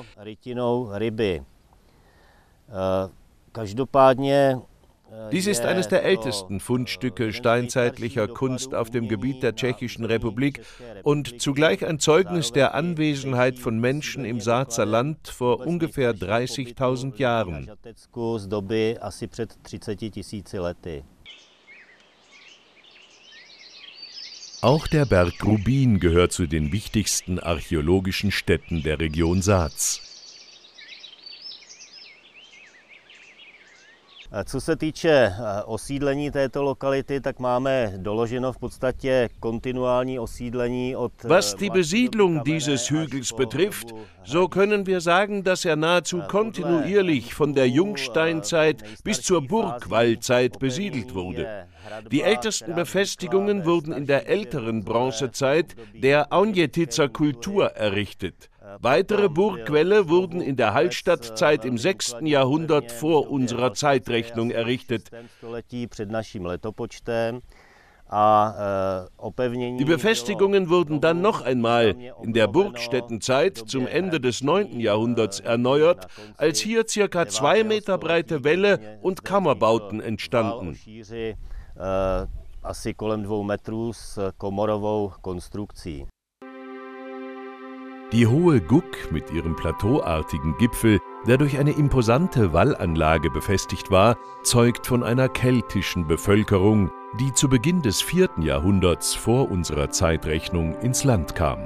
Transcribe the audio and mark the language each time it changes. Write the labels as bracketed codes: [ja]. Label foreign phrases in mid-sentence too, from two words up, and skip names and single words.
[de] Dies ist eines der ältesten Fundstücke steinzeitlicher Kunst auf dem Gebiet der Tschechischen Republik und zugleich ein Zeugnis der Anwesenheit von Menschen im Saazer Land vor ungefähr 30.000 Jahren. Auch der Berg Rubin gehört zu den wichtigsten archäologischen Stätten der Region Saaz. [cs] Co se týče osídlení této lokality, tak máme doloženo v podstatě kontinuální osídlení od... [de] Was die Besiedlung dieses Hügels betrifft, so können wir sagen, dass er nahezu kontinuierlich von der Jungsteinzeit bis zur Burgwallzeit besiedelt wurde. Die ältesten Befestigungen wurden in der älteren Bronzezeit der Aunjetitzer Kultur errichtet. Weitere Burgquelle wurden in der Hallstattzeit im 6. Jahrhundert vor unserer Zeitrechnung errichtet. Die Befestigungen wurden dann noch einmal in der Burgstättenzeit zum Ende des 9. Jahrhunderts erneuert, als hier ca. 2 Meter breite Wälle und Kammerbauten entstanden. [cs] Asi kolem 2 metrů s komorovou konstrukcí. [de] Die hohe Gug mit ihrem plateauartigen Gipfel, der durch eine imposante Wallanlage befestigt war, zeugt von einer keltischen Bevölkerung, die zu Beginn des 4. Jahrhunderts vor unserer Zeitrechnung ins Land kam.